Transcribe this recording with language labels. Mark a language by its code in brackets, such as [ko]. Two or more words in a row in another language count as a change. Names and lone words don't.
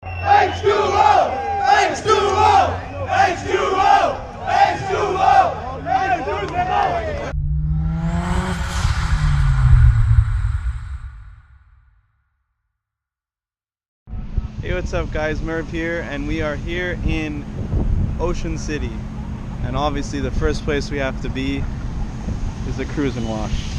[en] H2O! H2O! H2O! H2O! H2O! Hey, what's up guys, Merv here, and we are here in Ocean City. And obviously the first place we have to be is the Cruz-N wash.